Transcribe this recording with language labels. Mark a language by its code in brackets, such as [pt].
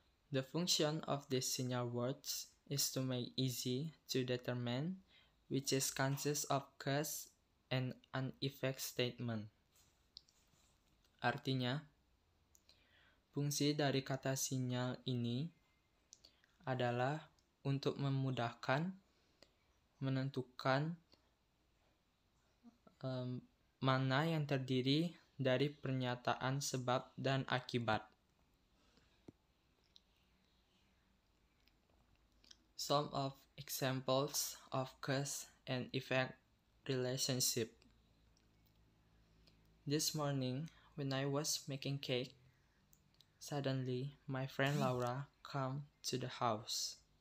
[en] The function of these signal words is to make easy to determine which is consists of cause and an effect statement. [id] Artinya, fungsi dari kata sinyal ini adalah untuk memudahkan menentukan mana yang terdiri dari pernyataan sebab dan akibat. [en] Some of examples of cause and effect relationship. This morning, when I was making cake, suddenly my friend Laura came to the house.